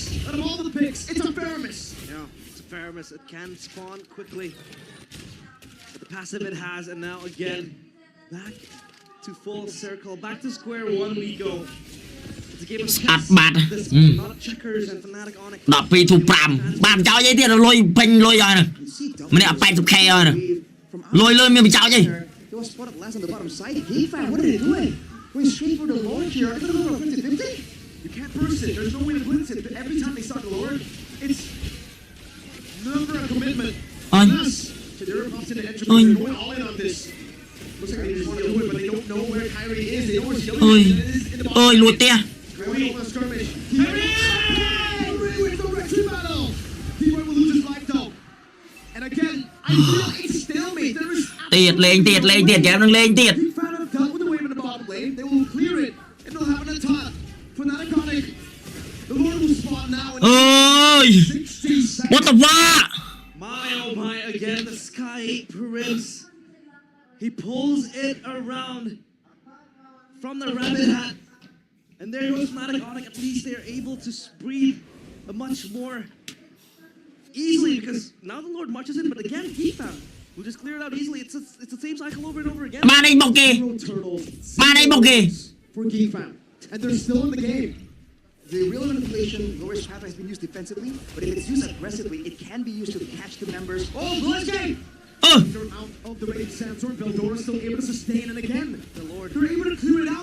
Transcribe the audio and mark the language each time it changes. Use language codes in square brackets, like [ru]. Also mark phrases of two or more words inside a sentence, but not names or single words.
[en] Out of all the picks, it's a fair miss. Yeah, it's a fair miss. It can spawn quickly. But the passive it has, and now again, back to full circle. Back to square one we go. It's a game of chess. This is not checkers and FnaticOnic. [km] 12 to 5 បានចោលអីទៀតលុយពេញលុយហើយម្នាក់ 80k ហើយលុយមានបញ្ចោលអី [en] They was spotted last on the bottom side. Geek Fam, what are they doing? Going straight for the Lord here. Are they going to go for 50-50? You can't burst it. There's no way to blitz it. Every time they start the Lord, it's never a commitment. Yes. So they're about to enter. They're going all in on this. Looks like they just want to do it, but they don't know where Kyrie is. They know where Shelly is in the bottom. [km] អើយលួចផ្ទះ [en] Kyrie over the skirmish. Kyrie wins the retry battle. T-Boy will lose his life though. And again, I feel it's stalemate. There is [km] ទៀតលេងទៀតហ្គេមនឹងលេងទៀត [en] Geek Fam have dealt with the wave in the bottom lane. They will clear it, and they'll have an attack. FnaticOnic, the Lord will spawn now. អើយ 60 seconds. what the fuck My oh my, again, the Sky Prince. He pulls it around from the rabbit hat. And there goes FnaticOnic. At least they're able to breathe a much more easily because now the Lord marches in. But again, Geek Fam will just clear it out easily. It's the same cycle over and over again. [km] បានអីបុកគេ [en] Zero turtles. [km] បានអីបុកគេ [en] For Geek Fam. And they're still in the game. The real manipulation, Glorious Path has been used defensively, but if it's used aggressively, it can be used to catch the members. Oh, Glorious game! អឺ They're out of the raid. Sandstorm, Veldora still able to sustain, and again, the Lord, they're able to clear it out.